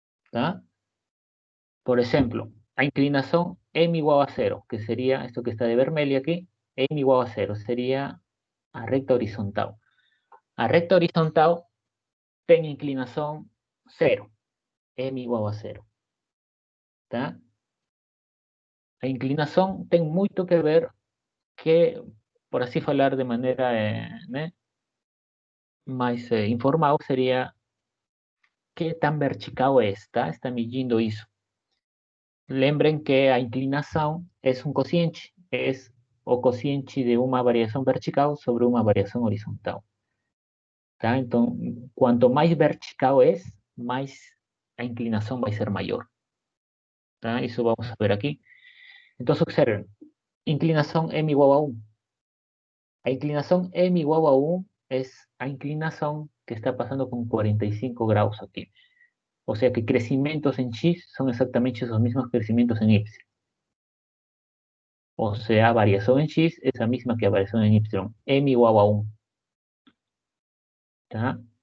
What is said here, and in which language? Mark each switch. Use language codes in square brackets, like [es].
[es] ¿Tá? Por ejemplo, a inclinación m igual a 0, que sería esto que está [pt] de vermelho [es] aquí, m igual a 0, sería a recta horizontal. A recta horizontal tiene inclinación 0, m igual a 0. ¿Tá? [pt] A inclinação tem muito que ver que, por assim falar de maneira né, mais informal, seria [es] que tan vertical [pt] é, tá? Está medindo isso. Lembrem que a inclinação é um cociente, é o cociente de uma variação vertical sobre uma variação horizontal. Tá? Então, quanto mais vertical é, mais a inclinação vai ser maior. Tá? Isso vamos ver aqui. Então, [es] observen, [pt] inclinação m igual a 1. [es] A inclinación m igual a 1 es a inclinación que está pasando con 45 grados aquí. O sea que crecimientos en x son exactamente esos mismos crecimientos en y. O sea, variación en x es la misma que variación en y. M igual a 1. ¿Tá?